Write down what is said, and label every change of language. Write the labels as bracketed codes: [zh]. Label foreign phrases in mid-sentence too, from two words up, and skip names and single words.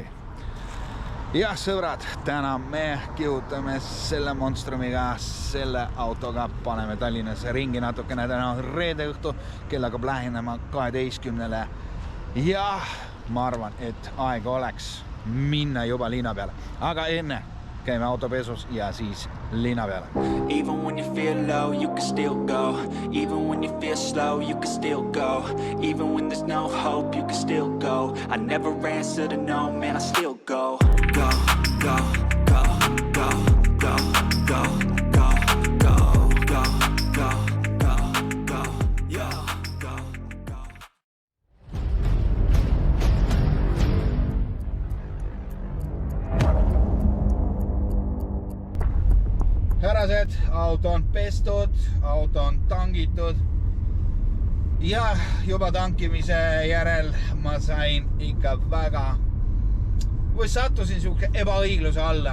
[et] Ja sõbrad, täna me kihutame selle monstrumiga, selle autoga paneme Tallinnasse ringi natukene, täna on reede õhtu, kell hakkab lähenema 12. Ja ma arvan, et aega oleks minna juba linna peale, aga enne käime autopesus ja siis linna peale. [en] Even when you feel low, you can still go. Even when you feel slow, you can still go. Even when there's no hope, you can still go. I never answer to no, man, I still go. Go, go, go, go, go, go, go, go, go, go, go, go, yeah, go, go. [et] Härrased, auto on pestud, auto on tangitud ja juba tankimise järel ma sain ikka sattusin siuke ebaõigluse alla.